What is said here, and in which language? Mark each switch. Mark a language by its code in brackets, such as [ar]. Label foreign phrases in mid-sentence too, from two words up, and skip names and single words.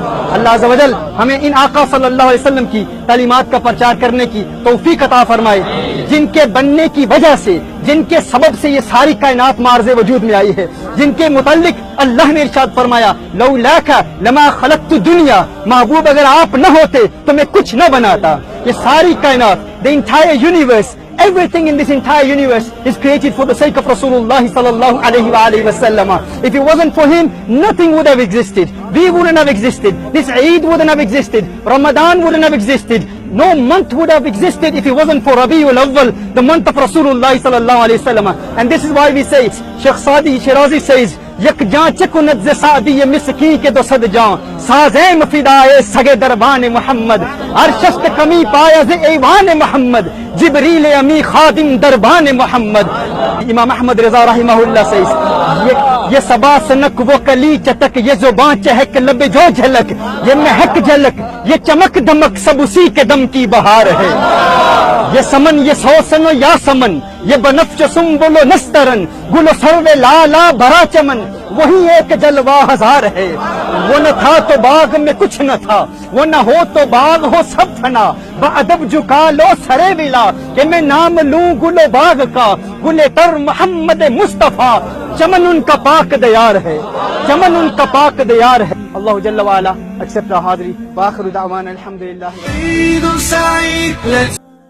[ur] اللہ عز و جل ہمیں ان آقا [ar] صلی اللہ علیہ وسلم [ur] کی تعلیمات کا پرچار کرنے کی توفیق عطا فرمائے، جن کے بننے کی وجہ سے، جن کے سبب سے یہ ساری کائنات معرض وجود میں آئی ہے، جن کے متعلق اللہ نے ارشاد فرمایا [ar] لولاک لما خلقت الدنیا، [ur] محبوب اگر آپ نہ ہوتے تو میں کچھ نہ بناتا. یہ ساری کائنات، [en] the entire universe, everything in this entire universe is created for the sake of Rasulullah [ar] صلى الله عليه وسلم. [en] If it wasn't for him, nothing would have existed. We wouldn't have existed. This Eid wouldn't have existed. Ramadan wouldn't have existed. No month would have existed if it wasn't for Rabiul Awwal, the month of Rasulullah [ar] صلى الله عليه وسلم. [en] And this is why we say, Sheikh Sadi Shirazi says, [fa] یک جان چکند ز سعدی مسکین کے دو صد جان سازیم فدائے سگے دربان محمد ارشست کمی پایا ز ایوان محمد جبریل امی خادم دربان محمد. [ur] امام احمد رضا رحمہ اللہ سے یہ صبا سنک وہ کلی چتک، یہ زبان چہک لب جو جھلک، یہ مہک جھلک، یہ چمک دمک سب اسی کے دم کی بہار ہے. یہ سمن یہ سوسن و یا سمن، یہ بنفش سنبل و نسترن، گل و سرو لالا بھرا چمن، وہی ایک جلوہ ہزار ہے. وہ نہ تھا تو باغ میں کچھ نہ تھا، وہ نہ ہو تو باغ ہو سب فنا، بادب جھکا لو سرے ولا کہ میں نام لوں گل و باغ کا، گل تر محمد مصطفیٰ. چمن ان کا پاک دیار ہے، چمن ان کا پاک دیار ہے. [ar] اللہ جل وعلا [en] accept our [ar] حاضری وآخر دعوانا الحمدللہ.